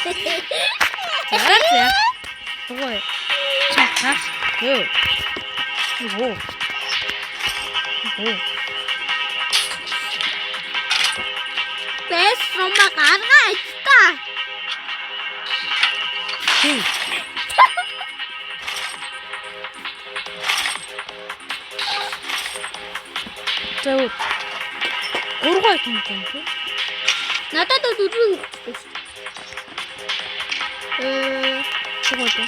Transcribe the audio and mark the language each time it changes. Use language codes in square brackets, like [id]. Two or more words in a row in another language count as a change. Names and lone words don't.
[ko] 잘했지. 그거에. 자, 다시. 이거. 내 엄마 가가 있다. [mn] Тий. За. Гурван айтем юм тий. Надад дөрөв өгч. Тэгвэл